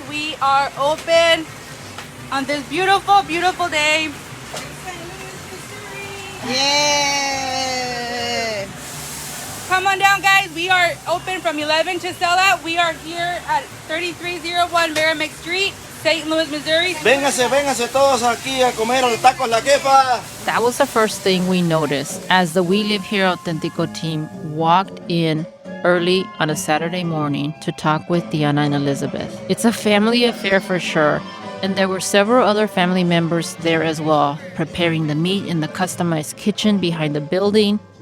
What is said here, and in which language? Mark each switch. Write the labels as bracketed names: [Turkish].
[English] We are open on this beautiful, beautiful day. Yeah. Come on down, guys. We are open from 11 to sell out. We are here at 3301 Merrimack Street, St. Louis, Missouri. [Spanish] Véngase todos aquí a comer al Tacos La Jefa. [English] That was the first thing we noticed as the We Live Here Auténtico team walked in early on a Saturday morning to talk with Diana and Elizabeth. It's a family affair for sure, and there were several other family members there as well, preparing the meat in the customized kitchen behind the building.